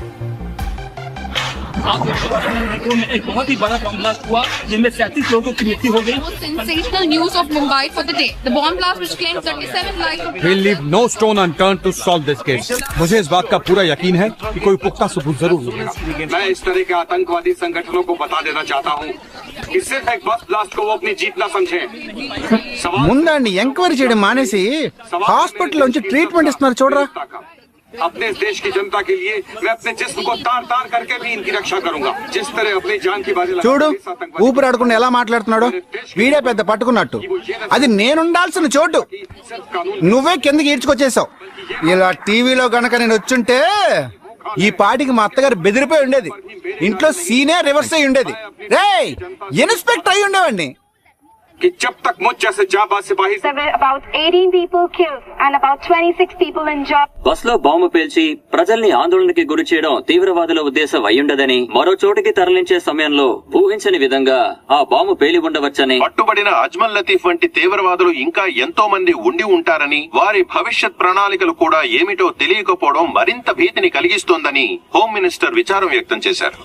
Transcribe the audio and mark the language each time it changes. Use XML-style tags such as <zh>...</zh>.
<hi>एक बहुत ही बड़ा बॉम्ब ब्लास्ट हुआ जिनमें 37 लोगों की मृत्यु हो गई.</hi> <en>Sensational news of Mumbai for the day. The bomb blast which claimed 37 lives. We'll leave no stone unturned to solve this case.</en> <hi>मुझे इस बात का पूरा यकीन है कि कोई पुख्ता सबूत जरूर मिलेगा. मैं इस तरह के आतंकवादी संगठनों को बता देना चाहता हूँ कि सिर्फ एक बस ब्लास्ट को वो अपनी जीत ना समझे.</hi> <te>ముందండి ఎంక్వైరీ చేయడం మానేసి హాస్పిటల్ నుంచి ట్రీట్మెంట్ ఇస్తున్నారు చూడరా.</te> <hi>अपने इस देश की जनता के लिए मैं अपने जिस्म को तार तार करके भी इनकी रक्षा करूंगा. जिस तरह अपनी जान की बाजी</hi> <te>చూడు ఊపిరాడకుండా ఎలా మాట్లాడుతున్నాడు. వీడే పెద్ద పట్టుకున్నట్టు. అది నేనుండాల్సిన చోటు నువ్వే కిందకి ఈడ్చుకొచ్చేసావు. ఇలా టీవీలో గనక నేను వచ్చుంటే ఈ పాటికి మా అత్తగారు బెదిరిపోయి ఉండేది. ఇంట్లో సీనే రివర్స్ అయి ఉండేది. రేయ్, ఇన్స్పెక్టర్ అయి ఉండేవాడిని.</te> <hi>कि जब तक मुझ जैसे जाबाज सिपाही</hi> <en>There were about 18 people killed and about 26 people injured.</en> <te>Bus లో బాంబు పేల్చి ప్రజల్ని ఆందోళనకి గురి చేయడం తీవ్రవాదుల ఉద్దేశం అయ్యుండదని, మరో చోటికి తరలించే సమయంలో ఊహించని విధంగా ఆ బాంబు పేలి ఉండవచ్చని, పట్టుబడిన అజ్మల్ లతీఫ్ వంటి తీవ్రవాదులు ఇంకా ఎంతో మంది ఉండి ఉంటారని, వారి భవిష్యత్ ప్రణాళికలు కూడా ఏమిటో తెలియకపోవడం మరింత భీతిని కలిగిస్తోందని హోమ్ మినిస్టర్ విచారం వ్యక్తం చేశారు.</te>